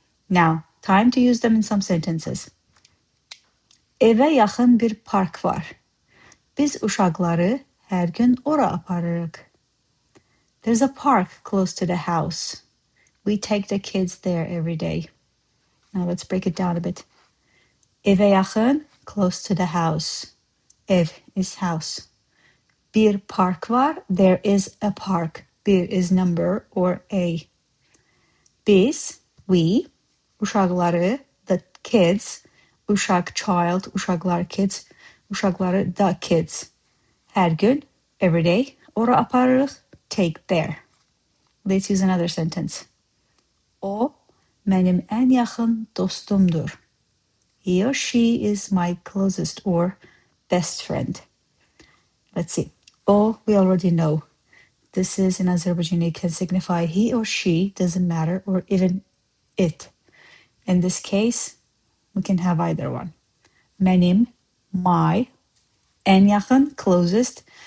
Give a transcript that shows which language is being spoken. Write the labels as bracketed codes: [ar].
[en] Now, time to use them in some sentences. [az] Evə yaxın bir park var. Biz uşaqları hər gün ora aparırıq. [en] There's a park close to the house. We take the kids there every day. Now let's break it down a bit. [az] Evə yaxın, [en] close to the house. Ev is house. [az] Bir park var, [en] there is a park. Bir is number or a. Biz, we, uşaqları, the kids, uşaq, child, uşaqlar, kids, uşaqları, the kids. [az] Hər gün, [en] every day, [az] ora aparırıq, [en] take there. Let's use another sentence. [az] O, mənim ən yaxın dostumdur. [en] He or she is my closest or best friend. Let's see. O, we already know. This is in Azerbaijani, can signify he or she, doesn't matter, or even it. In this case, we can have either one. Mənim, my, [az] ən yaxın, [en] closest.